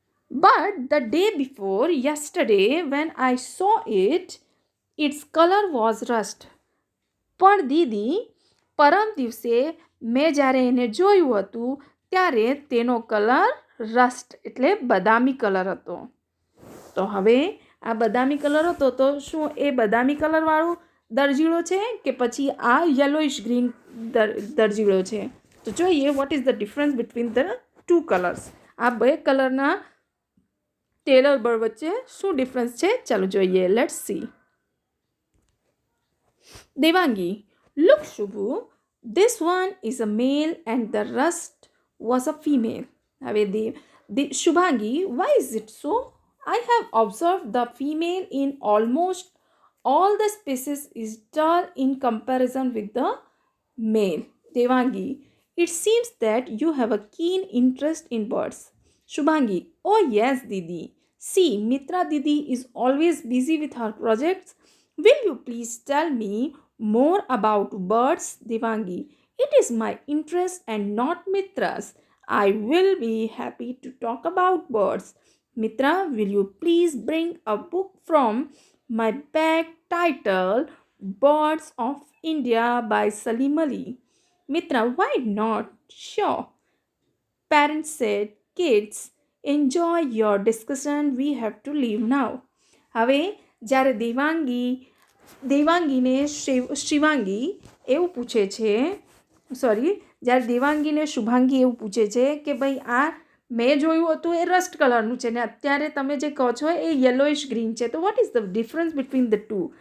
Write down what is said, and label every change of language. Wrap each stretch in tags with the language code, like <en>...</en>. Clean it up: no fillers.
<en>But the day before yesterday when I saw it, its color was rust.</en> <gu>પણ દીદી પરમ દિવસે મેં જ્યારે એને જોયું હતું ત્યારે તેનો કલર રસ્ટ એટલે બદામી કલર હતો. તો હવે આ બદામી કલર હતો તો શું એ બદામી કલરવાળું દરજીડો છે કે પછી આ યલોઇશ ગ્રીન દરજીડો છે? તો જોઈએ</gu> <en>What is the difference between the two colours.</en> <gu>આ બે કલરના ટેલર બર્ડ વચ્ચે શું ડિફરન્સ છે? ચાલો જોઈએ.</gu> <en>Let's see. Devangi, look Shubhu, this one is a male and the rest was a female. હવે Shubhangi, why is it so? I have observed the female in almost all the species is dull in comparison with the male. Devangi, it seems that you have a keen interest in birds. Shubhangi, oh yes Didi. See, Mitra Didi is always busy with her projects. Will you please tell me more about birds? Devangi, it is my interest and not Mitra's. I will be happy to talk about birds. Mitra, will you please bring a book from my bag titled Birds of India by Salim Ali? Mitra, why not? Sure. Parents said, kids, enjoy your discussion. We have to leave now.</en> <gu>હવે જ્યારે દેવાંગીને શિવાંગી એવું પૂછે છે, જ્યારે દેવાંગીને શુભાંગી એવું પૂછે છે કે ભાઈ આ મેં જોયું હતું એ રસ્ટ કલરનું છે ને અત્યારે તમે જે કહો છો એ યલોઇશ ગ્રીન છે, તો</gu> <en>What is the difference between the two?</en>